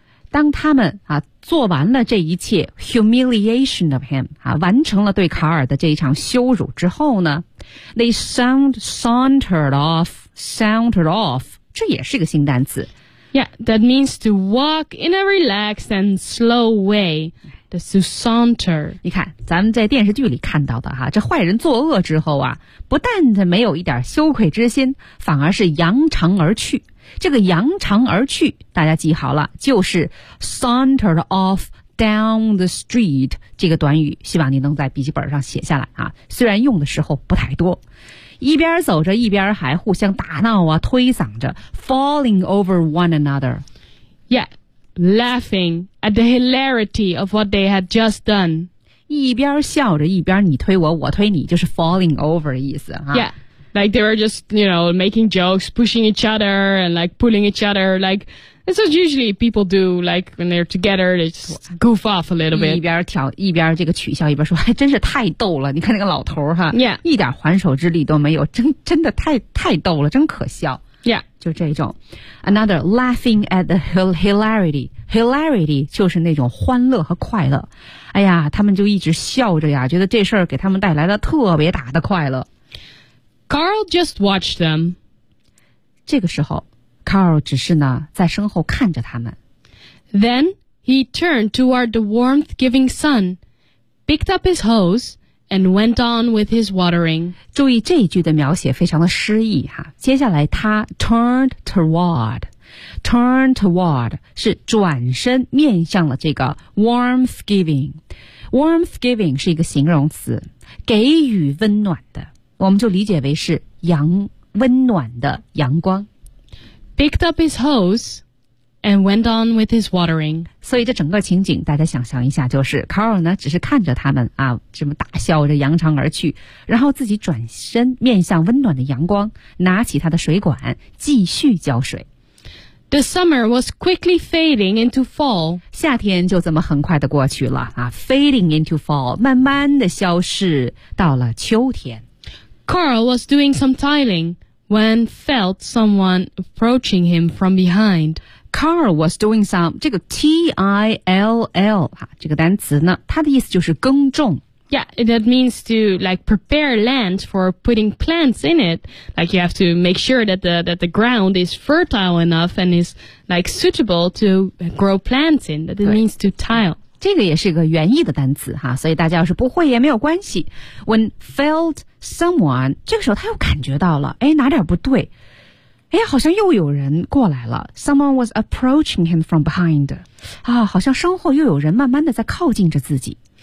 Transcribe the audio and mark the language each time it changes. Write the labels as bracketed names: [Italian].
[Chinese] 当他们啊做完了这一切 [English] humiliation of him [Chinese] 啊，完成了对卡尔的这一场羞辱之后呢 ， [English] they sauntered off， [Chinese] 这也是个新单词。 [English] Yeah, that means to walk in a relaxed and slow way. That's to saunter. [Chinese] 你看，咱们在电视剧里看到的哈，这坏人作恶之后啊，不但他没有一点羞愧之心，反而是扬长而去。这个扬长而去大家记好了，就是 [English] saunter off down the street [Chinese] 这个短语，希望你能在笔记本上写下来啊。虽然用的时候不太多，一边走着一边还互相打闹啊，推搡着 [English] falling over one another yeah laughing at the hilarity of what they had just done， [Chinese] 一边笑着一边你推我我推你，就是 [English] falling over [Chinese] 的意思啊。 [English] Yeah. Like they were just, you know, making jokes, pushing each other and like pulling each other. Like, this is usually people do, like when they're together, they just goof off a little bit. [Chinese] 一边挑一边这个取笑一边说还真是太逗了，你看那个老头哈 [English] yeah. [Chinese] 一点还手之力都没有，真的太逗了，真可笑。 [English] Yeah. [Chinese] 就这种。 [English] Another, laughing at the hilarity. [Chinese] Hilarity 就是那种欢乐和快乐。哎呀他们就一直笑着呀，觉得这事儿给他们带来了特别大的快乐。 [English] Carl just watched them. [Chinese] 这个时候 ,Carl 只是呢在身后看着他们。 [English] Then he turned toward the warmth giving sun, picked up his hose, and went on with his watering. [Chinese] 注意这一句的描写非常的诗意哈。接下来他 [English] turned toward, turned toward [Chinese] 是转身面向了这个 [English] warmth giving. [Chinese] Warmth giving 是一个形容词，给予温暖的。我们就理解为是阳温暖的阳光。 [English] Picked up his hose and went on with his watering. [Chinese] 所以这整个情景大家想象一下，就是 Carl 呢只是看着他们啊这么大笑着扬长而去，然后自己转身面向温暖的阳光，拿起他的水管继续浇水。 [English] The summer was quickly fading into fall. [Chinese] 夏天就这么很快的过去了啊 , [English] fading into fall, [Chinese] 慢慢的消逝到了秋天。 [English] Carl was doing some tiling when felt someone approaching him from behind. Carl was doing some, [Chinese] 这个 T-I-L-L, 这个单词呢它的意思就是耕种。 [English] Yeah, that means to like prepare land for putting plants in it. Like you have to make sure that the ground is fertile enough and is like suitable to grow plants in. That means to tile. [Chinese] 这个也是个原意的单词哈，所以大家要是不会也没有关系。 [English] When felt someone, [Chinese] 这个时候他又感觉到了，哎，哪点不对？哎，好像又有人过来了。 [English] Someone was approaching him from behind. [Chinese] 啊，好像身后又有人慢慢的在靠近着自己。